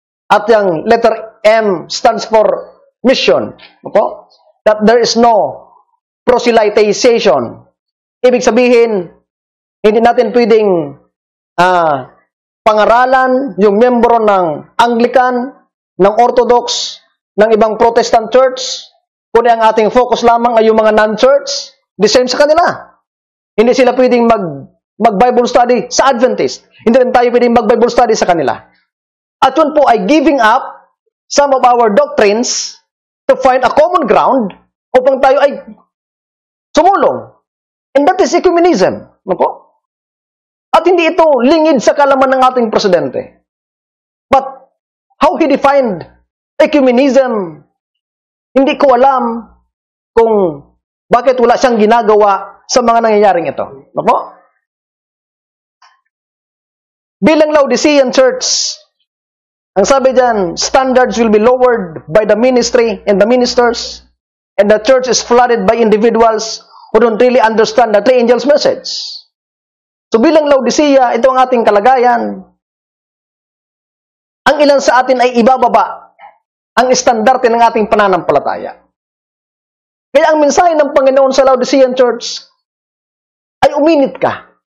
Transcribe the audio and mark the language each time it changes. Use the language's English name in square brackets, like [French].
[Filipino] At yung [English] letter M stands for mission. Okay? That there is no proselytization. [Filipino] Ibig sabihin, hindi natin pwedeng pangaralan yung membro ng Anglican, ng Orthodox, ng ibang Protestant church, kundi ang ating focus lamang ay yung mga non-church, [English] the same [Filipino] sa kanila. Hindi sila pwedeng mag-Bible study sa Adventist. Hindi rin tayo pwedeng mag-Bible study sa kanila. At yun po ay [English] giving up some of our doctrines to find a common ground [Filipino] upang tayo ay sumulong. [English] And that is ecumenism. [Filipino] Ano po? At hindi ito lingid sa kalaman ng ating presidente. [English] But how he defined ecumenism, [Filipino] hindi ko alam kung bakit wala siyang ginagawa sa mga nangyayaring ito. Ano po? Bilang Laodicean Church, ang sabi dyan, [English] standards will be lowered by the ministry and the ministers, and the church is flooded by individuals who don't really understand the three angels' message. [Filipino] So bilang Laodicea, ito ang ating kalagayan. Ang ilan sa atin ay ibababa ang estandarte ng ating pananampalataya. Kaya ang mensahe ng Panginoon sa Laodicean Church ay uminit ka.